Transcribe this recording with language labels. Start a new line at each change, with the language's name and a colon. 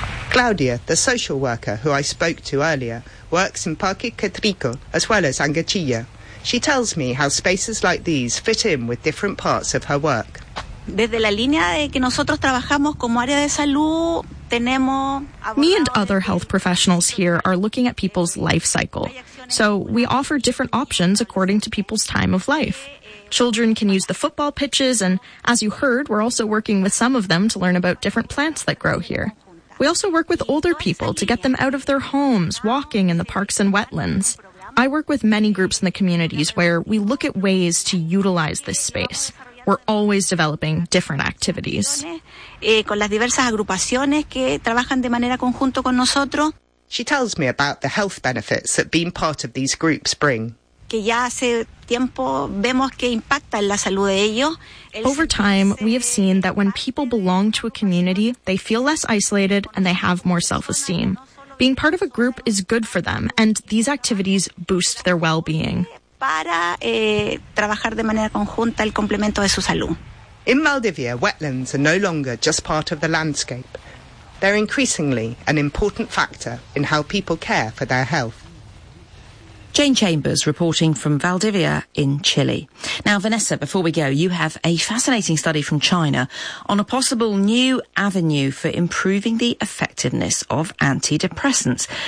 English: Claudia, the social worker who I spoke to earlier, works in Parque Catrico as well as Angachilla. She tells me how spaces like these fit in with different parts of her work.
Spanish: Desde la línea de que nosotros trabajamos como área de salud,
English: me and other health professionals here are looking at people's life cycle. So we offer different options according to people's time of life. Children can use the football pitches, and as you heard, we're also working with some of them to learn about different plants that grow here. We also work with older people to get them out of their homes, walking in the parks and wetlands. I work with many groups in the communities where we look at ways to utilize this space. We're always developing different activities.
Spanish: Con las diversas agrupaciones que trabajan de manera conjunto con nosotros.
English: She tells me about the health benefits that being part of these groups bring.
Spanish: Que ya hace tiempo vemos que impacta en la salud de ellos.
English: Over time, we have seen that when people belong to a community, they feel less isolated and they have more self-esteem. Being part of a group is good for them, and these activities boost their well-being.
Spanish: Para trabajar de manera conjunta el complemento de su salud.
English: In Maldivia, wetlands are no longer just part of the landscape. They're increasingly an important factor in how people care for their health. Jane Chambers reporting from Valdivia in Chile. Now, Vanessa, before we go, you have a fascinating study from China on a possible new avenue for improving the effectiveness of antidepressants.